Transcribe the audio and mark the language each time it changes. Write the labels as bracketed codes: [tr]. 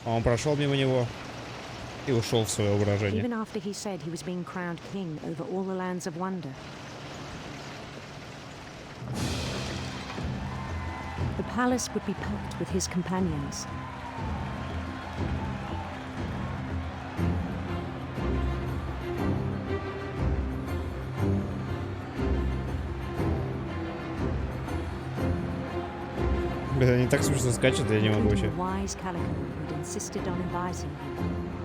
[ru] Он прошел мимо него и ушел в свое воображение. [en] Even after he said he was being crowned king over all the lands of wonder. The palace would be packed with his companions. [ru] Блин, они так смешно скачут, я не могу вообще. [en] Wise Calico who'd insisted on advising him.